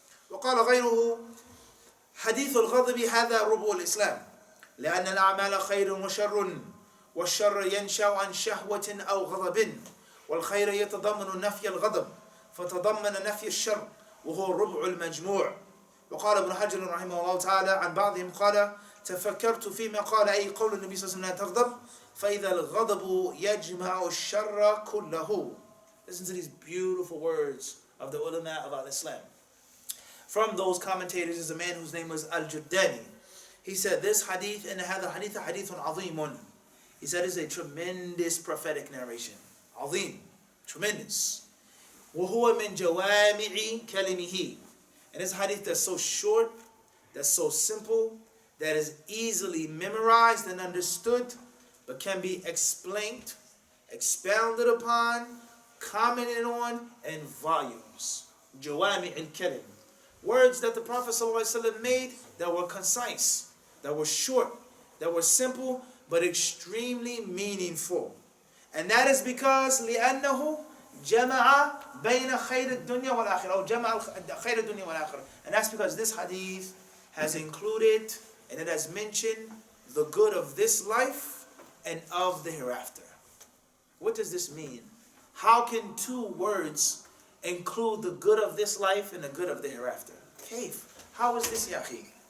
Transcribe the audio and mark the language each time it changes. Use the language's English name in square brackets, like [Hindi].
[Arabic] وقال غيره حديث الغضب هذا ربع الإسلام لأن الأعمال خير وشر والشر ينشأ عن شهوة أو غضب والخير يتضمن نفي الغضب فتضمن نفي الشر وهو ربع المجموع. وقال ابن حجر رحمه الله تعالى عن بعضهم قال تفكرت فيما قال أي قول النبي صلى الله عليه وسلم لا تغضب فإذا الغضب يجمع الشر كله. [English] Listen to these beautiful words of the ulama of Islam. From those commentators is a man whose name was Al-Juddani. He said this hadith, and هذا hadith hadithun عظيم. He said it's a tremendous prophetic narration. عظيم, tremendous. [Arabic] وهو من جوامع كلمه. [English] And this hadith that's so short, that's so simple, that is easily memorized and understood, but can be explained, expounded upon, commented on in volumes. Jawami al-kalim. Words that the Prophet ﷺ made that were concise, that were short, that were simple, but extremely meaningful. [Arabic] And that is because لأنه جمع بين خير الدنيا والآخرة أو جمع خير الدنيا والآخرة. [English] And that's because this hadith has included and it has mentioned the good of this life and of the hereafter. What does this mean? How can two words include the good of this life and the good of the hereafter? Kaif? How is this, ya akhi?